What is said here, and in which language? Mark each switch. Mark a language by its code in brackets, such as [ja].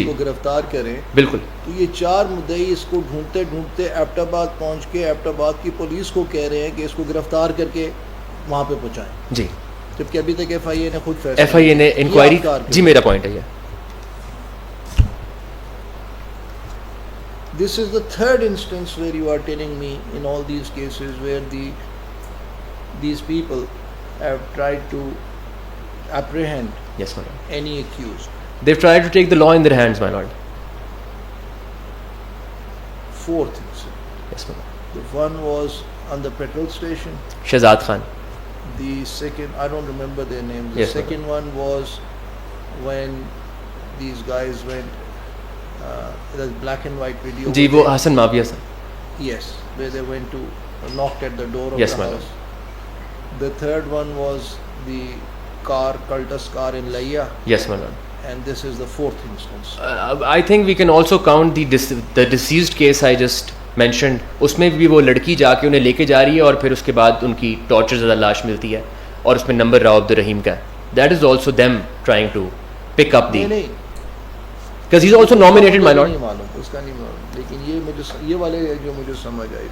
[ur] اس کو گرفتار کریں, بالکل, تو یہ 4 مدعی اس کو ڈھونڈتے ڈھونڈتے ایبٹ آباد پہنچ کے ایبٹ آباد کی پولیس کو کہہ رہے ہیں کہ اس کو گرفتار کر کے وہاں پہ پہنچائیں. جی. جبکہ ابھی تک ایف آئی اے نے خود فیصلہ FIA نے انکوائری, جی میرا پوائنٹ ہے یہ. [en] This is the third instance where you are telling me in all these cases where these people have tried to apprehend Yes, my lord. any accused. They've tried to take the law in their hands, my lord. Fourth incident. Yes, my lord. The one was on the petrol station. Shahzad Khan. The second, I don't remember their names. The Yes, ma'am. second one was when these guys went, the black and white video. [ur] جی [en] where [ur] وہ [en] they- [ur] Hasan Muawiya صاحب. [en] Yes, where they went to knocked at the door of Yes, the my house. The third one was the car, Cultus car in Laya, Yes, my lord. and this is the fourth instance. I think we can also count the deceased case I just mentioned. [ur] اس میں بھی وہ لڑکی جا کے انہیں لے کے جا رہی ہے اور پھر اس کے بعد ان کی ٹارچر زدہ لاش ملتی ہے اور اس میں نمبر راؤ عبد الرحیم کا ہے. [en] That is also them trying to pick up the, [ur] نہیں [en] because he's also nominated, my lord. [ur] نہیں معلوم اس کا نہیں معلوم, لیکن یہ مجھے یہ والے جو مجھے سمجھ آئی.